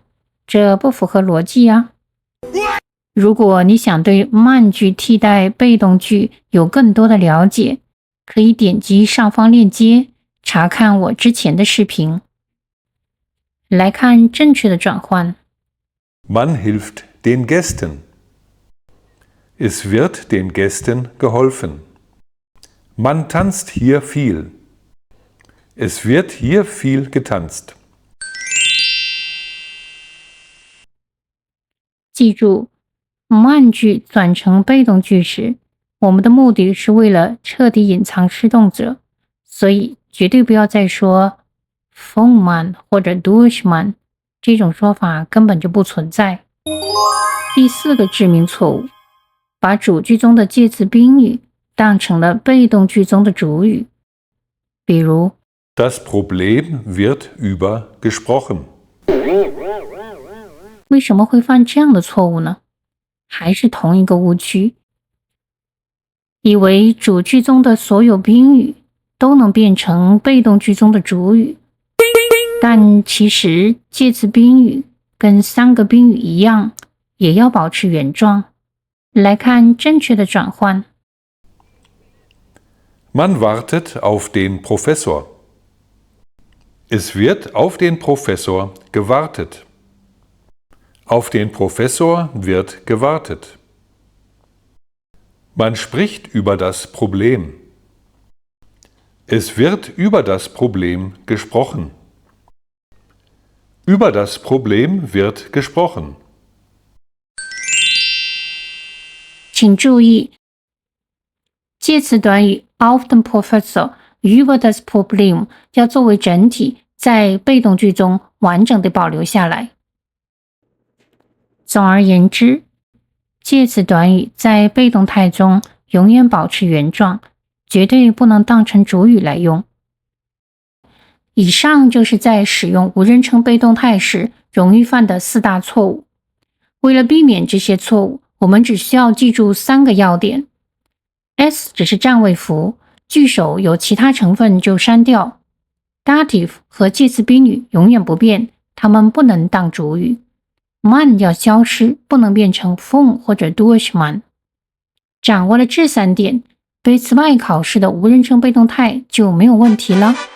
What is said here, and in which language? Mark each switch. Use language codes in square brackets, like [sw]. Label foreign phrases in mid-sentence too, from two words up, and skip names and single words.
[zh] 这不符合逻辑啊。如果你想对 man 句替代被动句有更多的了解，可以点击上方链接查看我之前的视频。来看正确的转换。 [de] Man hilft den Gästen. Es wird den Gästen geholfen. Man tanzt hier viel. Es wird hier viel getanzt. [zh] 记住 man 句转成被动句时，我们的目的是为了彻底隐藏施动者，所以绝对不要再说 [de] von man [zh] 或者 [de] durch man， [zh] 这种说法根本就不存在。第4个致命错误，把主句中的介词宾语当成了被动句中的主语。比如 [de] Das Problem wird über gesprochen. [zh] 为什么会犯这样的错误呢？还是同一个误区，以为主句中的所有宾语都能变成被动句中的主语，但其实介词宾语跟3个宾语一样，也要保持原状。来看正确的转换。 [de] Man wartet auf den Professor. Es wird auf den Professor gewartet. Auf den Professor wird gewartet. Man spricht über das Problem. Es wird über das Problem gesprochen. Über das Problem wird gesprochen. [zh] 请注意，介词短语 [de] auf den Professor über das Problem [zh] 要作为整体在被动句中完整地保留下来。总而言之，介词短语在被动态中永远保持原状，绝对不能当成主语来用。以上就是在使用无人称被动态时容易犯的4大错误。为了避免这些错误，我们只需要记住3个要点。S 只是占位符，句首有其他成分就删掉。Dative 和介词宾语永远不变，它们不能当主语。man 要消失，不能变成 von 或者 [de] durch man。 [zh] 掌握了这3点，对此外考试的无人称被动态就没有问题了。